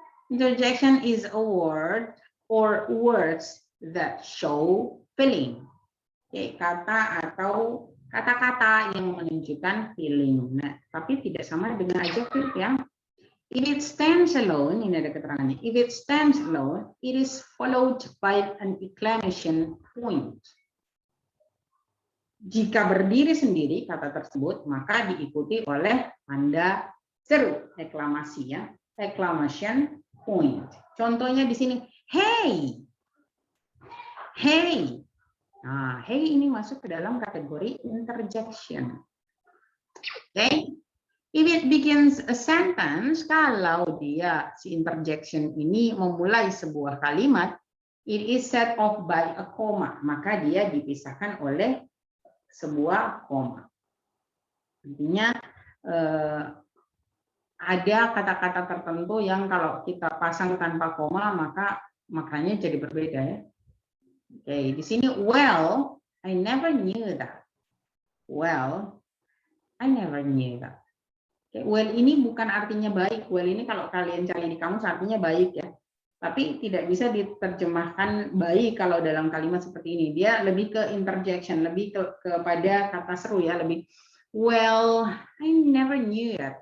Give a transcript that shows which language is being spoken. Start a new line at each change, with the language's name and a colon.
English: Interjection is a word or words that show feeling.
Indonesian: Oke, kata atau kata-kata yang menunjukkan feeling. Nah, tapi tidak sama dengan adjective ya.
English: If it stands alone,
Indonesian: ini ada keterangannya.
English: If it stands alone, it is followed by an exclamation point.
Indonesian: Jika berdiri sendiri kata tersebut, maka diikuti oleh tanda seru, eklamasi ya, exclamation point. Contohnya di sini, hey, hey. Nah, hey ini masuk ke dalam kategori interjection. Oke.
English: If it begins a sentence,
Indonesian: kalau dia si interjection ini memulai sebuah kalimat,
English: it is set off by a comma,
Indonesian: maka dia dipisahkan oleh sebuah koma. Artinya ada kata-kata tertentu yang kalau kita pasang tanpa koma maka maknanya jadi berbeda ya.
English: Oke,
Indonesian: di sini
English: well, I never knew that. Well, I never knew that.
Indonesian: Okay, well ini bukan artinya baik. Well ini kalau kalian cari di kamus artinya baik ya. Tapi tidak bisa diterjemahkan baik kalau dalam kalimat seperti ini. Dia lebih ke interjection, lebih kepada kata seru ya, lebih
English: well, I never knew that.